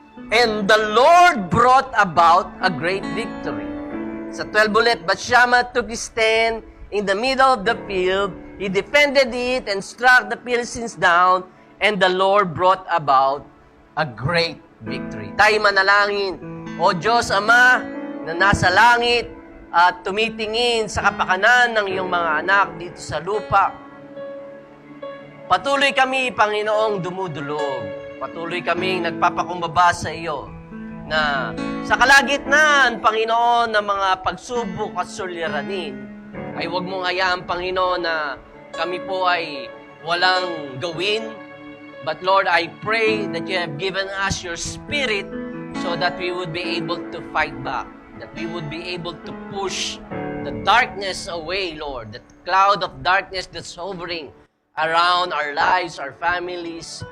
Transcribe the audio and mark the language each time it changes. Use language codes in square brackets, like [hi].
[en] And the Lord brought about a great victory. [tl] Sa 12 ulit, [en] but Shammah took his stand in the middle of the field. He defended it and struck the Philistines down. And the Lord brought about a great victory. [tl] Tayo manalangin. O Diyos Ama na nasa langit at tumitingin sa kapakanan ng iyong mga anak dito sa lupa. Patuloy kami, Panginoong, dumudulog. Patuloy kaming nagpapakumbaba sa iyo na sa kalagitnaan, Panginoon, ng mga pagsubok at suliranin, ay huwag mong hayaan, Panginoon, na kami po ay walang gawin. [en] But Lord, I pray that you have given us your Spirit so that we would be able to fight back, that we would be able to push the darkness away, Lord, the cloud of darkness that's hovering around our lives, our families.